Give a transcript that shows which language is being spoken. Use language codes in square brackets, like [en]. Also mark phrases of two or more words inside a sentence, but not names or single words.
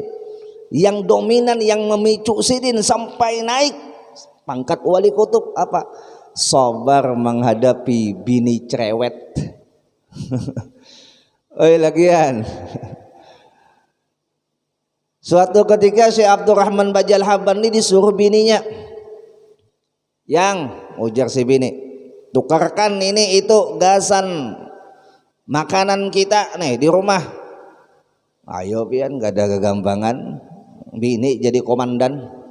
[bjn] Yang dominan, yang memicu sidin sampai naik pangkat wali kutub apa? [id] Sabar menghadapi bini cerewet. [bjn] Oi lagian. [id] Suatu ketika Syekh Abdurrahman Bajalhaban ini disuruh bininya, yang ujar si bini, tukarkan ini itu gasan makanan kita nih di rumah. [bjn] Ayo pian, gak ada kegampangan bini jadi komandan.